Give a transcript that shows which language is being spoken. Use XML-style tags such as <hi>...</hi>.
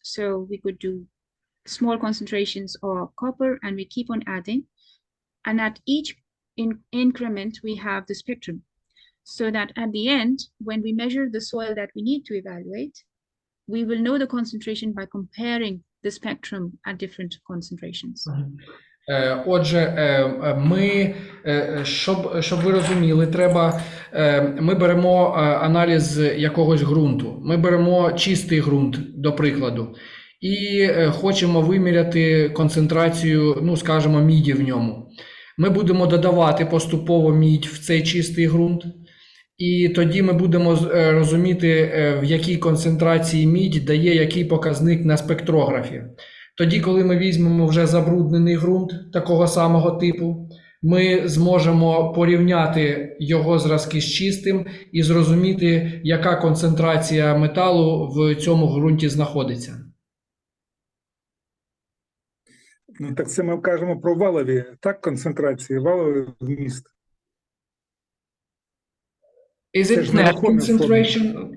<en>So we could do small concentrations of copper and we keep on adding. And at each increment, we have the spectrum. So that at the end, when we measure the soil that we need to evaluate, we will know the concentration by comparing the spectrum at different concentrations.</en> <uk>Отже, ми, щоб ви розуміли, ми беремо аналіз якогось ґрунту. Ми беремо чистий ґрунт, до прикладу, і хочемо виміряти концентрацію, ну, скажімо, міді в ньому. Ми будемо додавати поступово мідь в цей чистий ґрунт, і тоді ми будемо розуміти, в якій концентрації мідь дає який показник на спектрографі. Тоді, коли ми візьмемо вже забруднений ґрунт такого самого типу, ми зможемо порівняти його зразки з чистим і зрозуміти, яка концентрація металу в цьому ґрунті знаходиться. Ну, так це ми кажемо про валові, так, концентрації, валовий вміст.</uk> <en>Is it net concentration?</en>